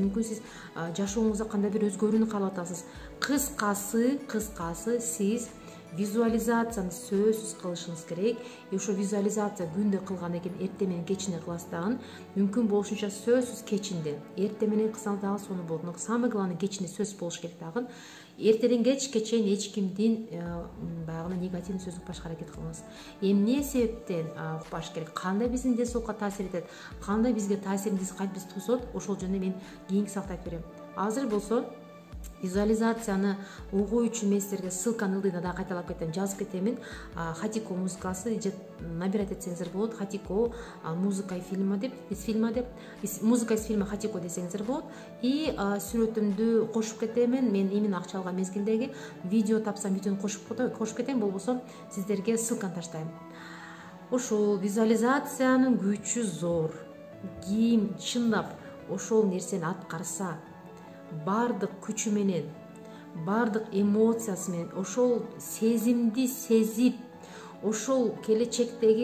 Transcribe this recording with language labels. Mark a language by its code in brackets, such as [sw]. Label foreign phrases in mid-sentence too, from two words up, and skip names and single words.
[ky] Мүмкүн сиз жашооңузда кандай бир өзгөрүүнү каалап атасыз. Кыскасы сиз визуализацияны сөзсүз кылышыңыз керек. Ошо визуализация күндө кылгандан кийин эртең менен кечинде кыласыз дагы. Мүмкүн болушунча сөзсүз кечинде. Эртең менен кылсаңыз дагы сону болот. [ru] Но самое главное [ky] кечинде сөз болуш керек дагы. Эртеден кечке чейин эч кимдин баягы негативдүү сөз укпашка аракет кылыңыз. Эмне себептен укпаш керек? Кандай биздин ден соолукка таасир этет? Кандай бизге таасирин кантип биз тугузот? Ошол жөнүндө мен кийинки сабакта айтып берем. Азыр болсо визуализацияны угуу үчүн мен сиздерге ссылканы ылдыйна да кайталап кетем, жазып кетемин. Хатико музыкасы же набирать этсеңиздер болот. Хатико [ru] музыка и фильма [ky] деп, [ru] музыка из фильма Хатико [ky] десеңиздер болот. И сүрөтүмдү кошуп кетемин. Мен именно акча алган мезгилдеги видео тапсам, видеону кошуп кетем, болбосо сиздерге ссылканы таштайм. Ошол визуализациянын күчү зор. Ким чындап ошол нерсени аткарса, бардык күчү менен, бардык эмоциясы менен, ошол сезимди сезип, ошол келечектеги